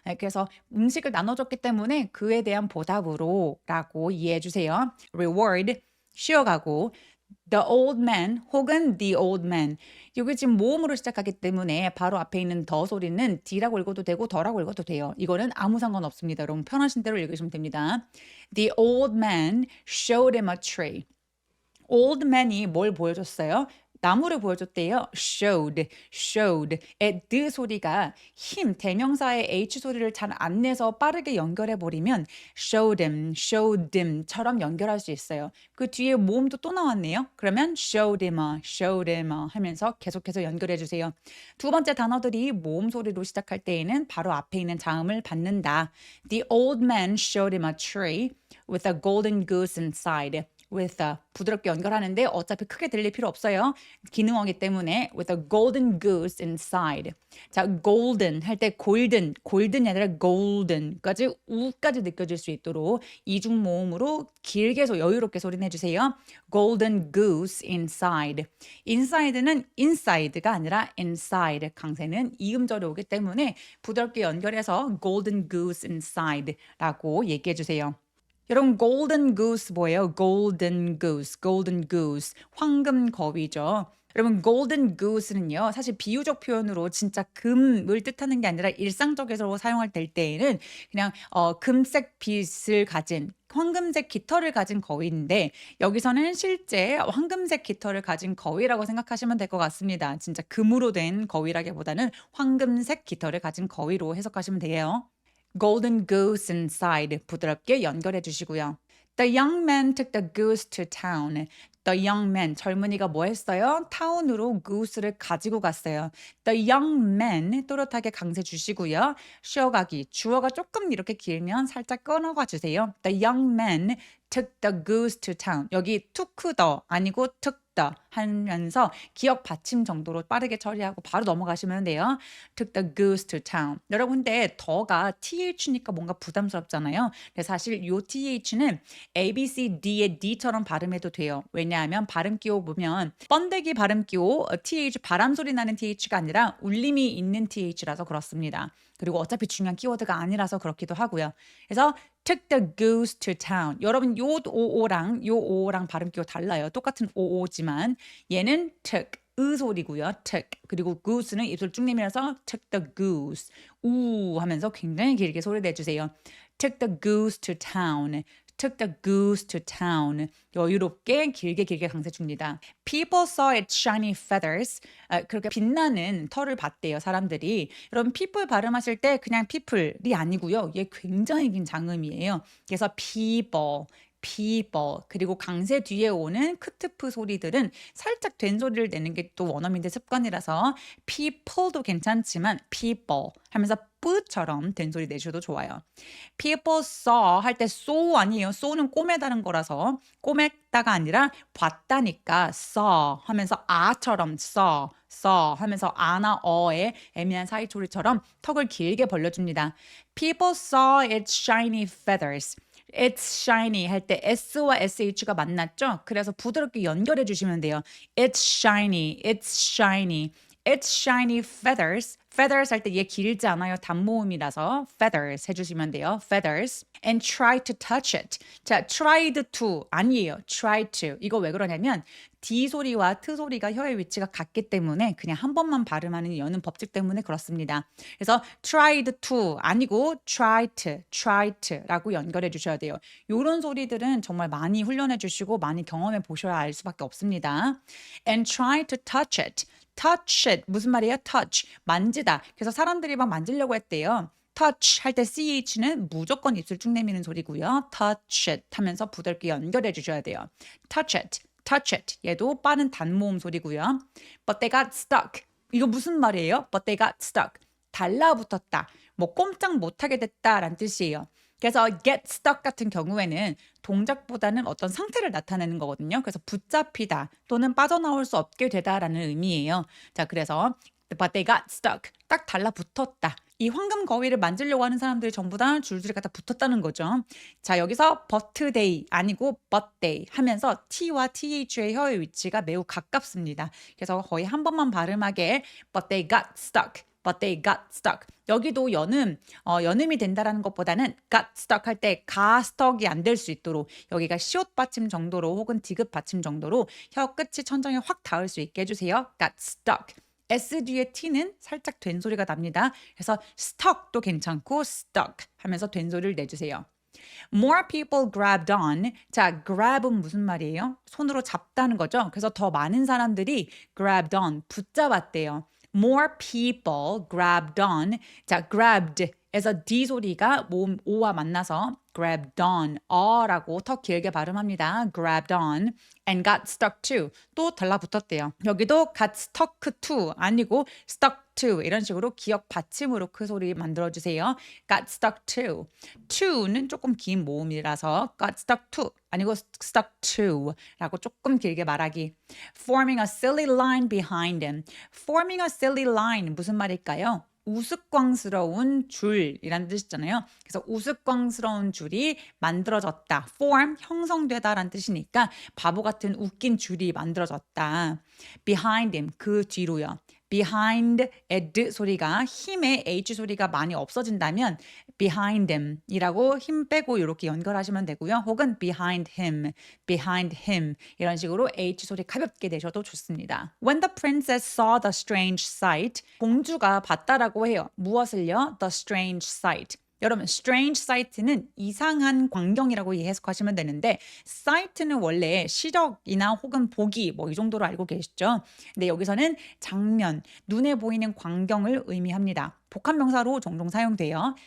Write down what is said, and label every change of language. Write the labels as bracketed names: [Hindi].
[Korean] 그래서 음식을 나눠줬기 때문에 그에 대한 보답으로라고 이해해 주세요. reward 쉬어가고 the old man 혹은 the old man 이게 지금 모음으로 시작하기 때문에 바로 앞에 있는 더 소리는 D라고 읽어도 되고 더라고 읽어도 돼요. 이거는 아무 상관없습니다. 여러분 편하신 대로 읽으시면 됩니다. [English] The old man showed him a tree. old man이 [Korean] 뭘 보여줬어요? 나무를 보여줬대요. showed. 의 드 소리가 힘, 대명사의 H 소리를 잘 안 내서 빠르게 연결해버리면 showed him처럼 연결할 수 있어요. 그 뒤에 모음도 또 나왔네요. 그러면 showed him 하면서 계속해서 연결해주세요. 두 번째 단어들이 모음 소리로 시작할 때에는 바로 앞에 있는 자음을 받는다. [English] The old man showed him a tree with a golden goose inside. [Korean] with a 부드럽게 연결하는데 어차피 크게 들릴 필요 없어요. 기능어기 때문에 with a golden goose inside. 자, golden 할 때 golden이 아니라 golden까지 우까지 느껴질 수 있도록 이중 모음으로 길게 여유롭게 소리내 주세요. [English] golden goose inside. [Korean] inside는 inside가 아니라 inside. 강세는 이음절이 오기 때문에 부드럽게 연결해서 [English] golden goose inside [Korean] 라고 얘기해 주세요. 여러분 golden goose 뭐예요? golden goose 황금 거위죠. 여러분 golden goose는요 사실 비유적 표현으로 진짜 금을 뜻하는 게 아니라 일상적으로 사용할 때에는 그냥 금색 빛을 가진 황금색 깃털을 가진 거위인데 여기서는 실제 황금색 깃털을 가진 거위라고 생각하시면 될 것 같습니다. 진짜 금으로 된 거위라기보다는 황금색 깃털을 가진 거위로 해석하시면 돼요. [English] golden goose inside [Korean] 부드럽게 연결해 주시고요. [English] The young man took the goose to town. The young man [Korean] 젊은이가 뭐 했어요? 타운으로 goose를 가지고 갔어요. The young man 또렷하게 강세 주시고요. 쉬어가기 주어가 조금 이렇게 길면 살짝 끊어가 주세요. [English] The young man took the goose to town. [Korean] 여기 took the 아니고 took the 하면서 기억 받침 정도로 빠르게 처리하고 바로 넘어가시면 돼요. [English] took the goose to town. [Korean] 여러분 근데 더가 th니까 뭔가 부담스럽잖아요. 근데 사실 요 th는 A, B, C, D의 D처럼 발음해도 돼요. 왜냐하면 발음 끼워 보면 번데기 발음 끼워 th 바람 소리 나는 th가 아니라 울림이 있는 th라서 그렇습니다. 그리고 어차피 중요한 키워드가 아니라서 그렇기도 하고요. 그래서 [English] took the goose to town. [Korean] 여러분 요 오오랑 발음 끼워 달라요. 똑같은 오오지만 얘는 took 으 소리고요. took 그리고 goose는 입술 쭉 내밀어서 took the goose 우 하면서 굉장히 길게 소리 내주세요. [English] took the goose to town. took the goose to town. [Korean] 여유롭게 길게 강세 줍니다. [English] People saw its shiny feathers. [Korean] 그렇게 빛나는 털을 봤대요, 사람들이. 여러분, people 발음하실 때 그냥 people이 아니고요. 얘 굉장히 긴 장음이에요. 그래서 people. 그리고 강세 뒤에 오는 크트프 소리들은 살짝 된 소리를 내는 게 또 원어민들 습관이라서 people도 괜찮지만 people 하면서 뿌처럼 된 소리 내셔도 좋아요. people saw 할 때 saw 아니에요. saw는 꼬매다는 거라서 꼬맸다가 아니라 봤다니까 saw 하면서 아처럼 saw 하면서 아나 어의 애매한 사이 소리처럼 턱을 길게 벌려줍니다. [English] People saw its shiny feathers. [Korean] It's shiny 할 때 S와 SH가 만났죠? 그래서 부드럽게 연결해 주시면 돼요. [English] It's shiny. [Korean] feathers. feathers 할 때 얘 길지 않아요. 단모음이라서 feathers 해주시면 돼요. [English] feathers. And try to touch it. [Korean] 자, tried to 아니에요. [English] try to. [Korean] 이거 왜 그러냐면 D 소리와 T 소리가 혀의 위치가 같기 때문에 그냥 한 번만 발음하는 여는 법칙 때문에 그렇습니다. 그래서 tried to 아니고 try to라고 연결해 주셔야 돼요. 이런 소리들은 정말 많이 훈련해 주시고 많이 경험해 보셔야 알 수밖에 없습니다. [English] And try to touch it. [Korean] touch it 무슨 말이에요? touch 만지다. 그래서 사람들이 막 만지려고 했대요. touch 할 때 ch는 무조건 입술 쭉 내미는 소리고요. touch it 하면서 부드럽게 연결해 주셔야 돼요. touch it 얘도 빠른 단모음 소리고요. [English] but they got stuck [Korean] 이거 무슨 말이에요? [English] but they got stuck [Korean] 달라붙었다. 뭐 꼼짝 못하게 됐다라는 뜻이에요. 그래서 get stuck 같은 경우에는 동작보다는 어떤 상태를 나타내는 거거든요. 그래서 붙잡히다 또는 빠져나올 수 없게 되다라는 의미예요. 자, 그래서 [English] but they got stuck [Korean] 딱 달라붙었다. 이 황금 거위를 만지려고 하는 사람들이 전부 다 줄줄이 갖다 붙었다는 거죠. 자, 여기서 but they 아니고 but they 하면서 t와 th의 혀의 위치가 매우 가깝습니다. 그래서 거의 한 번만 발음하게 [English] but they got stuck. but they got stuck. [Korean] 여기도 연음이 된다라는 것보다는 got stuck 할 때 가 스톡이 안 될 수 있도록 여기가 시옷 받침 정도로 혹은 디귿 받침 정도로 혀 끝이 천장에 확 닿을 수 있게 해주세요. [English] got stuck. [Korean] S 뒤에 T는 살짝 된 소리가 납니다. 그래서 stuck도 괜찮고 stuck 하면서 된 소리를 내주세요. [English] More people grabbed on. [Korean] 자, grab은 무슨 말이에요? 손으로 잡다는 거죠. 그래서 더 많은 사람들이 grabbed on, 붙잡았대요. [English] More people grabbed on. [Korean] 자, grabbed 에서 D 소리가 모음 O와 만나서 grabbed on, 어라고 더 길게 발음합니다. [English] grabbed on and got stuck to. [Korean] 또 달라붙었대요. 여기도 got stuck to 아니고 stuck to 이런 식으로 기억 받침으로 그 소리 만들어주세요. [English] got stuck to. [Korean] to는 조금 긴 모음이라서 got stuck to 아니고 stuck to 라고 조금 길게 말하기. [English] forming a silly line behind him. forming a silly line 무슨 말일까요? [Korean] 우스꽝스러운 줄이라는 뜻이잖아요. 그래서 우스꽝스러운 줄이 만들어졌다. form, 형성되다라는 뜻이니까 바보 같은 웃긴 줄이 만들어졌다. behind him, 그 뒤로요. behind ed 소리가 힘의 H 소리가 많이 없어진다면 [English] behind him [Korean] 이라고 힘 빼고 이렇게 연결하시면 되고요. 혹은 behind him 이런 식으로 H 소리 가볍게 내셔도 좋습니다. [English] When the princess saw the strange sight, [Korean] 공주가 봤다라고 해요. 무엇을요? [English] The strange sight. [Korean] 여러분, strange sight는 이상한 광경이라고 해석하시면 되는데 sight는 원래 시력이나 혹은 보기 뭐 이 정도로 알고 계시죠? 근데 여기서는 장면, 눈에 보이는 광경을 의미합니다. 복합명사로 종종 사용돼요.